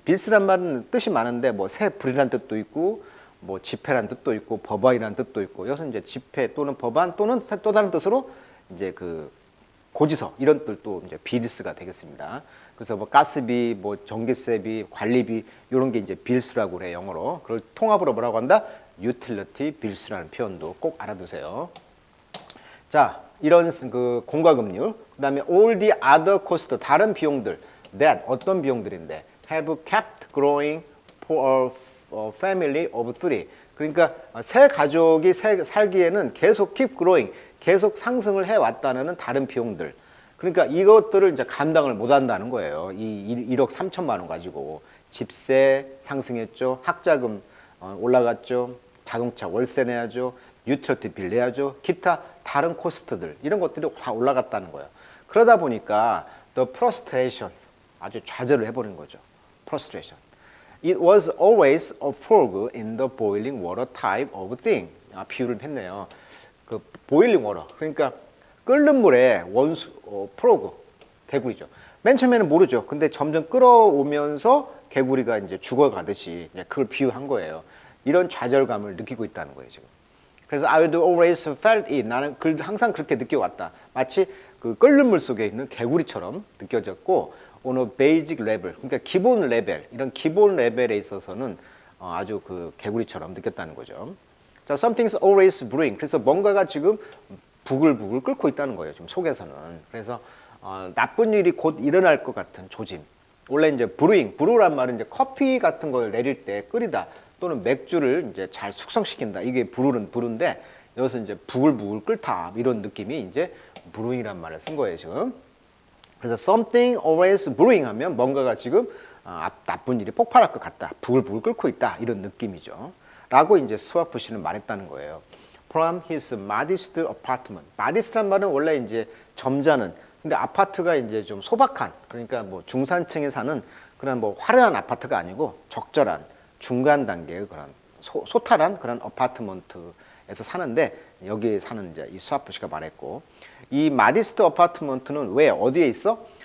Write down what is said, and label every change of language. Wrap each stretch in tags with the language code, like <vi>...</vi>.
<ko>bills란 말은 뜻이 많은데 뭐 세불이란 뜻도 있고 뭐 지폐란 뜻도 있고 법안이란 뜻도 있고, 여기서 이제 지폐 또는 법안 또는 또 다른 뜻으로 이제 그 고지서 이런 뜻도 이제 bills가 되겠습니다. 그래서 뭐 가스비, 뭐 전기세비, 관리비 이런 게 이제 bills라고 그래 영어로. 그걸 통합으로 뭐라고 한다? utility bills라는 표현도 꼭 알아두세요.</ko> <en>자,</en> <ko>이런 그 공과금률, 그다음에</ko> <en>all the other costs,</en> <ko>다른 비용들,</ko> <en>that</en> <ko>어떤 비용들인데</ko> <en>have kept growing for a family of three.</en> <ko>그러니까 세 가족이 살기에는 계속 keep growing, 계속 상승을 해 왔다는 다른 비용들. 그러니까 이것들을 이제 감당을 못 한다는 거예요. 이 1억 3천만 원 가지고 집세 상승했죠. 학자금 올라갔죠. 자동차 월세 내야죠. 유틸리티 빌 내야죠. 기타 다른 코스트들 이런 것들이 다 올라갔다는 거예요. 그러다 보니까 the frustration 아주 좌절을 해버린 거죠.</ko> <en>frustration. It was always a frog in the boiling water type of thing.</en> <ko>비유를 했네요. 그 boiling water 그러니까 끓는 물에 원수 프로그 개구리죠. 맨 처음에는 모르죠. 근데 점점 끓어오면서 개구리가 이제 죽어가듯이 이제 그걸 비유한 거예요. 이런 좌절감을 느끼고 있다는 거예요 지금.</ko> <en>그래서 I would always felt it.</en> <ko>나는 항상 그렇게 느껴왔다. 마치 그 끓는 물 속에 있는 개구리처럼 느껴졌고,</ko> <en>on a basic level,</en> <ko>그러니까 기본 레벨, 이런 기본 레벨에 있어서는 아주 그 개구리처럼 느꼈다는 거죠.</ko> <en>자, something's always brewing.</en> <ko>그래서 뭔가가 지금 부글부글 끓고 있다는 거예요. 지금 속에서는. 그래서 나쁜 일이 곧 일어날 것 같은 조짐. 원래 이제 브루란 말은 이제 커피 같은 걸 내릴 때 끓이다 또는 맥주를 이제 잘 숙성시킨다. 이게 브루인데 여기서 이제 부글부글 끓다 이런 느낌이 이제 브루잉이란 말을 쓴 거예요 지금. 그래서</ko> <en>something always brewing</en> <ko>하면 뭔가가 지금 나쁜 일이 폭발할 것 같다. 부글부글 끓고 있다 이런 느낌이죠. 라고 이제 스와프 씨는 말했다는 거예요.</ko> <en>From his modest apartment.</en> <ko>modest란 말은 원래 이제 점잖은. 근데 아파트가 이제 좀 소박한. 그러니까 뭐 중산층에 사는 그런 뭐 화려한 아파트가 아니고 적절한 중간 단계의 그런 소탈한 그런 아파트먼트에서 사는데 여기에 사는 이제 이 스와프 씨가 말했고 이 마디스트 아파트먼트는 왜 어디에 있어?</ko>